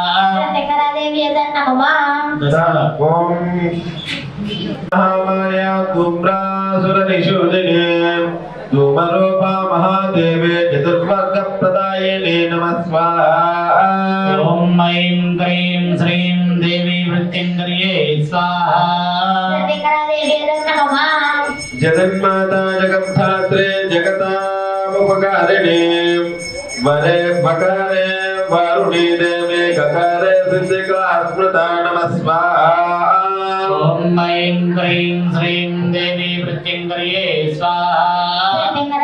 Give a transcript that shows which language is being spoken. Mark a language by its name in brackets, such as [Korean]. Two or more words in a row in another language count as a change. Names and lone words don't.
[Sanskrit] ఓం మహామాయా ధూమ్రాసురనిషూదినే ధూమరూపా మహాదేవే చతుర్వర్గప్రదాయినే నమః స్వాహా. ఓం ఐం క్రైం శ్రీం దేవీ మృత్యుంజయే స్వాహా. जगन्माता जगद्धात्रे जगतामुपकारिणे वरे मकारे वारुणी देवे गकारे सिद्धिका स्मृता नमस्वाहा। ओम ऐं क्रीं श्रीं देवी वृत्तिङ्कर्ये स्वाहा।